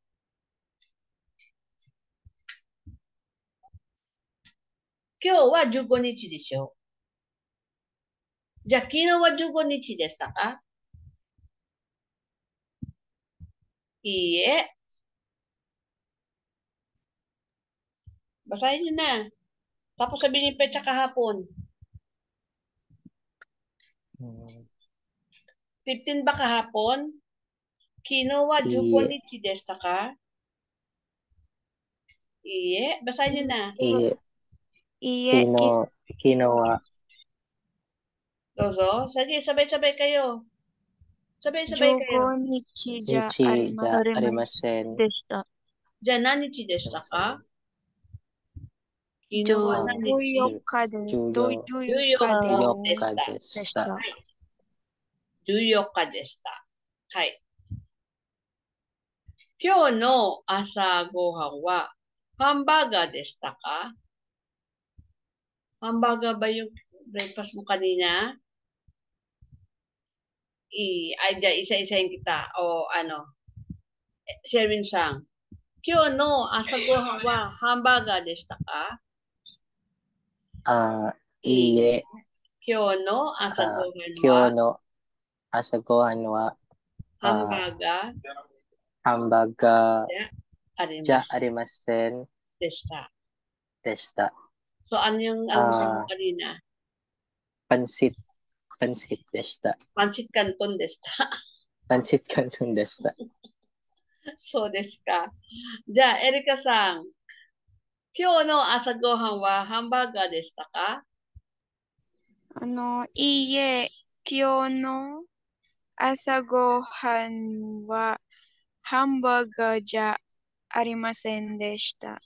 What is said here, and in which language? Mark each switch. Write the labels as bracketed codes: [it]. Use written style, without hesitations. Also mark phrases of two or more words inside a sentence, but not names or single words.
[ja] 今日は15日でしょ。じゃあ昨日は15日でしたか? [tl] いいえ。Basahin niyo na. Tapos sabihin niyo petsa kahapon. 15 ba kahapon? [ja] 昨日は15日でしたか? [tl] いいえ。Basahin niyo na. [ja] いいえ。昨日は Dozo. [tl] Sige, sabay-sabay kayo. Sabay-sabay kayo. [ja] 15 日じゃ日ありじゃありません。でした。じゃあ何日でしたか? 昨日は何日? 14日でした。 14日でした。はい。今日の朝ごはんはハンバーガーでしたか? [tl] ハンバーガーば yung breakfast mo kanina? Ay, dyan, isa-isahin kita. O ano, Sherwin-san. [ja] 今日の朝ごはんはハンバーガーでしたか? いいえ。今日の朝ごはんは今日の朝ごはんはハンバーガーハンバーガーじゃありません [tl] でした。So, ano yung almusal mo kanina? [ja] Pansit でした。 Pansit Canton でした。 Pansit Canton でした。そうですか。じゃあ、エリカさん。今日の朝ごはんはハンバーガーでしたか? いいえ、今日の朝ごはんはハンバーガーじゃありませんでした。